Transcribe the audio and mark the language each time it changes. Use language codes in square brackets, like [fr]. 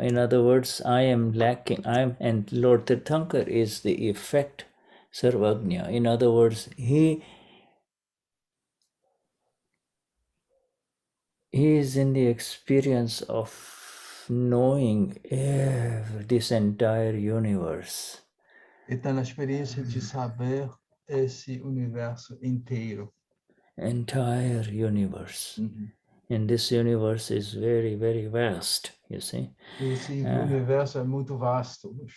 [en] In other words, I am lacking. And Lord Tirthankar is the effect Sarvagnya. In other words, he is in the experience of knowing this entire universe. [pt] Ele está na experiência de saber esse universo inteiro. [en] Entire universe. And this universe is very, very vast, you see. [pt] Esse universo é muito vasto.